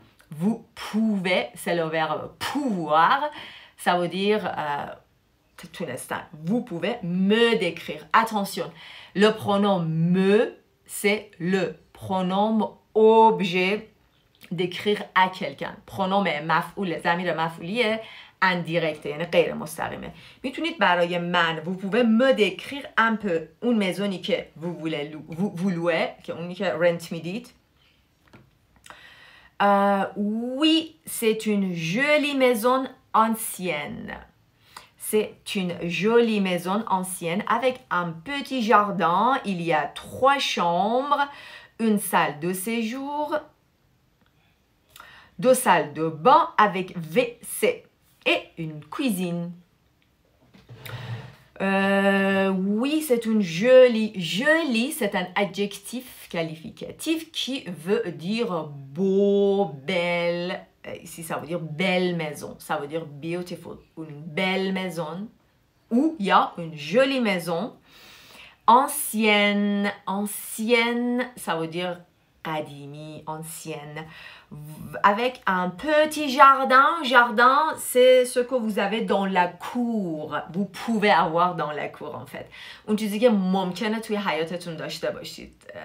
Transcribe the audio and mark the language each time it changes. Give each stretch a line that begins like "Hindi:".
French: Vous pouvez, c'est le verbe pouvoir. Ça veut dire, tout l'instant, vous pouvez me décrire. Attention, le pronom me, c'est le pronom objet décrire à quelqu'un. pronom
Persian: مفعول ضمیر مفعولیه
French: indirecte
Persian: یعنی غیر مستقیمه. میتونید برای من
French: vous pouvez me décrire un peu
Persian: اون مزونی که
French: vous louez
Persian: که اونی که rent میدید.
French: Oui, c'est une jolie maison ancienne. C'est une jolie maison ancienne avec un petit jardin. Il y a 3 chambres, une salle de séjour, 2 salles de bain avec WC et une cuisine. Oui, c'est une jolie. Jolie, c'est un adjectif qualificatif qui veut dire beau, belle. Ici, ça veut dire belle maison. Ça veut dire beautiful. Une belle maison où il y a une jolie maison. Ancienne. Ancienne, ça veut dire qadimi, ancienne. Avec un petit jardin. Jardin, c'est ce que vous avez dans la cour. Vous pouvez avoir dans la cour en fait.
Persian: اون چیزی که ممکنه توی حیاتتون داشته باشید.